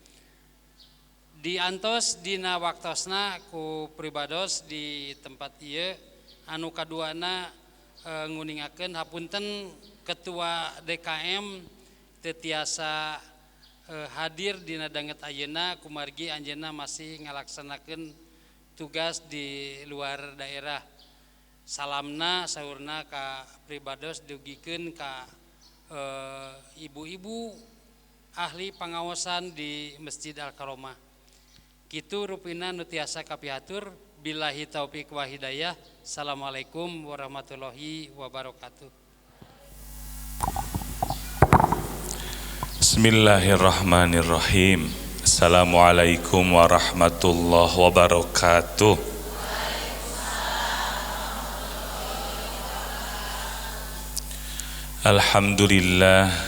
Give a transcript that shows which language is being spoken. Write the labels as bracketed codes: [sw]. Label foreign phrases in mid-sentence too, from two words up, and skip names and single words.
[su] Diantos dina waktosna ku pribados di tempat ieu anu kaduana nguningakeun hapunten ketua DKM teu tiasa hadir dina danget ayeuna kumargi anjeunna masih ngalaksanakeun tugas di luar daerah. Salamna saurna ka pribados dugikeun ka ibu-ibu ahli pangaosan di Masjid Al-Karomah. Kitu rupina nu tiasa kapiatur. [ar] بالله التوفيق والهداية. السلام عليكم ورحمة الله وبركاته. Bismillahirrahmanirrahim. السلام عليكم ورحمة الله وبركاته. Alhamdulillah.